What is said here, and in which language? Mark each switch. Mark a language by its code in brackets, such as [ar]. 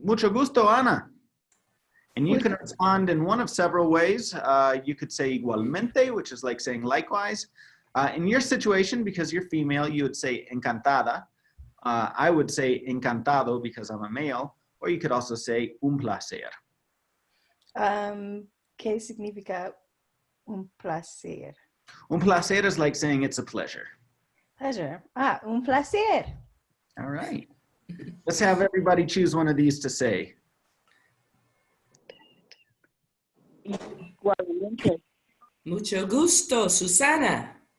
[es] Mucho gusto, Ana. [en] And you can respond in one of several ways. You could say igualmente, which is like saying likewise. In your situation, because you're female, you would say encantada. I would say encantado because I'm a male. Or you could also say un placer. [es] ¿Qué significa un placer? Un placer [en] is like saying it's a pleasure. Pleasure. Ah, [es] un placer. [en] All right. Let's have everybody choose one of these to say. [es] Mucho gusto, Susana.